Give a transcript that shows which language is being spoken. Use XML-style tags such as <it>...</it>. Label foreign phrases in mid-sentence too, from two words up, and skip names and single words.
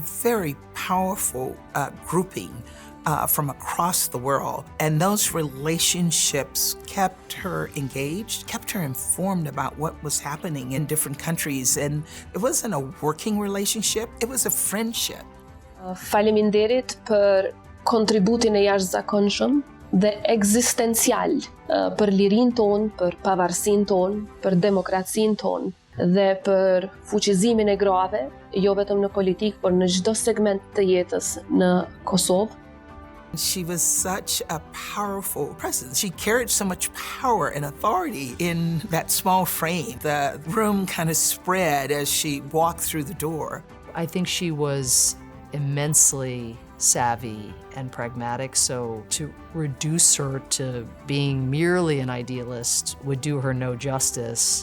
<en>And it was a very powerful grouping from across the world. And those relationships kept her engaged, kept her informed about what was happening in different countries. And it wasn't a working relationship, it was a friendship.</en> <sq>Faleminderit për kontributin e jashtëzakonshëm dhe ekzistencial për lirinë tonë, për pavarësinë tonë, për demokracinë tonë dhe për fuqizimin e grave, jo vetëm në politikë, por në çdo segment të jetës në Kosovë.</sq> <en>She was such a powerful presence. She carried so much power and authority in that small frame. The room kind of spread as she walked through the door. I think she was immensely savvy and pragmatic, so to reduce her to being merely an idealist would do her no justice.</en>